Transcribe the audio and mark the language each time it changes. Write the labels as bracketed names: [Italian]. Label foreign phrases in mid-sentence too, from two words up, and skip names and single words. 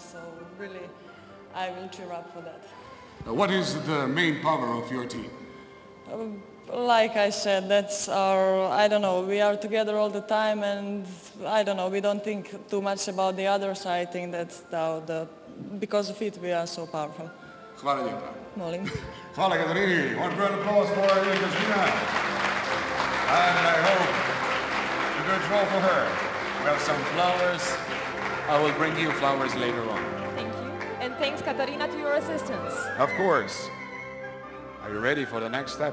[English] So really, I will cheer up for that. What is the main power of your team? Like I said, that's our, I don't know, we are together all the time and I don't know, we don't think too much about the others. I think that's because of it we are so powerful. [Croatian] Hvala lijepa. Molim. Hvala Katarini. [English] One round of applause for Katarina. And I hope a good draw for her. We have some flowers. I will bring you flowers later on. Thank you. And thanks, Katarina, to your assistance. Of course. Are you ready for the next step?